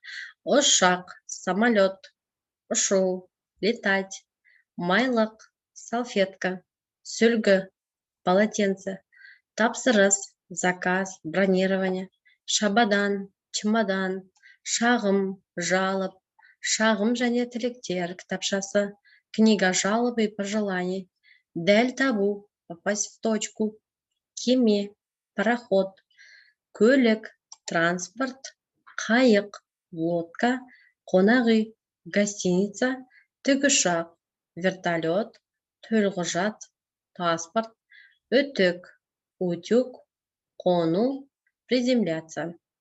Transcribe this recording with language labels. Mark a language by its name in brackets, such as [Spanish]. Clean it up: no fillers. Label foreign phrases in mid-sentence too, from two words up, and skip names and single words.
[Kazakh] Ұшақ, самолет, ұшу, летать, майлық, салфетка, сүлгі, полотенце, тапсырыс, [Russian] заказ, бронирование, [Kazakh] шабадан, чемодан, шағым, жалоб, шағым және тілектер кітапшасы, [Russian] книга жалоб и пожеланий, [Kazakh] дәл табу, [Russian] попасть в точку, [Kazakh] кеме, пароход, көлік, транспорт, қайық, лодка, қонақ үй, гостиница, тікұшақ, вертолет, төлқұжат, паспорт, үтік, утюг, қону, приземляться.